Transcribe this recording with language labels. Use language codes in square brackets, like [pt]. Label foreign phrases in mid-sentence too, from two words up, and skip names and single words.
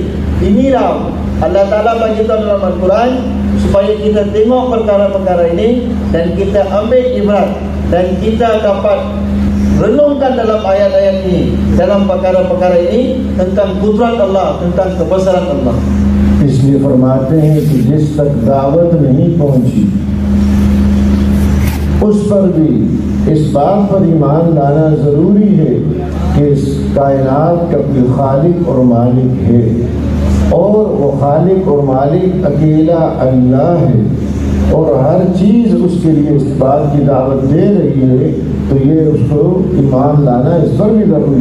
[ms] Inilah Allah Ta'ala bagi tahu dalam Al-Quran supaya kita tengok perkara-perkara ini dan kita ambil ibrat dan kita dapat renungkan dalam ayat-ayat ini, dalam perkara-perkara ini tentang kudrat Allah, tentang kebesaran Allah. [ur] اس لیے فرماتے ہیں کہ جس تک دعوت نہیں پہنچی اس پر بھی اس بات پر ایمان لانا ضروری ہے کہ اس کائنات کا بھی خالق اور مالک ہے، اور وہ خالق اور مالک اکیلا اللہ ہے، اور ہر چیز اس کے لیے اس بات کی دعوت دے رہی ہے، تو یہ اس کو ایمان لانا اس پر بھی ضروری.